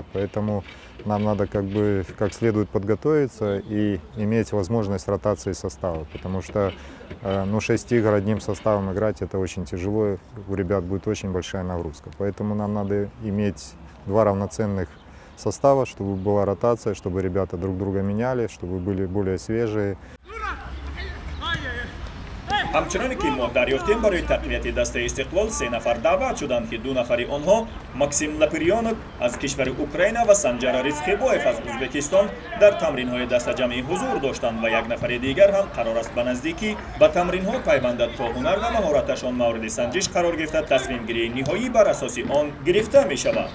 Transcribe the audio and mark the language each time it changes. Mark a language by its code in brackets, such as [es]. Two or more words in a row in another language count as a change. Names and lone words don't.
[ru] Поэтому нам надо как следует подготовиться и иметь возможность ротации состава. Потому что 6 игр одним составом играть это очень тяжело. У ребят будет очень большая нагрузка. Поэтому нам надо иметь 2 равноценных состава, чтобы была ротация, чтобы ребята друг друга меняли, чтобы были более свежие. [tg] ҳамчуноне ки мо дарёфтем барои тақвияти дастаи Истиқлол 3 нафар даъват шуданд ки 2 нафари онҳо Максим Лапирёнов аз кишвари Украина ва Санҷара Ризқибоев аз Узбекистон дар тамринҳои дастаҷамъӣ ҳузур доштанд ва як нафари дигар ҳам қарор аст ба наздикӣ ба тамринҳо пайвандад то ҳунар ва маҳораташон мавриди санҷиш қарор гирифта тасмимгирии ниҳоӣ бар асоси он гирифта мешавад.